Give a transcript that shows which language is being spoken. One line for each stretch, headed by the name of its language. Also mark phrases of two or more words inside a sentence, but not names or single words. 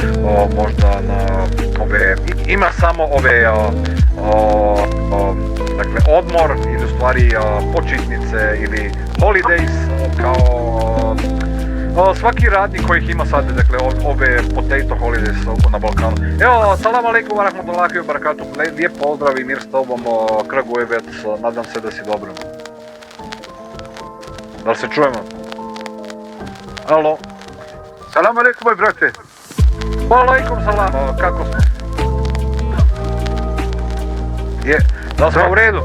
Bosnian: ove, ima samo ove dakle, odmor ili u stvari počitnice ili holidays kao svaki radnik kojih ima sad, dakle, ove
English: potato holidays
Bosnian: na Balkanu. Evo,
Arabic: السلام عليكم ورحمة الله وبركاته,
Bosnian: lijep pozdrav i mir s tobom, Kragujevac, nadam se da si dobro. Da li se čujemo? Alo?
Arabic: السلام عليكم,
Bosnian: moj brate.
Arabic: عليكم السلام,
Bosnian: kako smo? Da li smo u redu?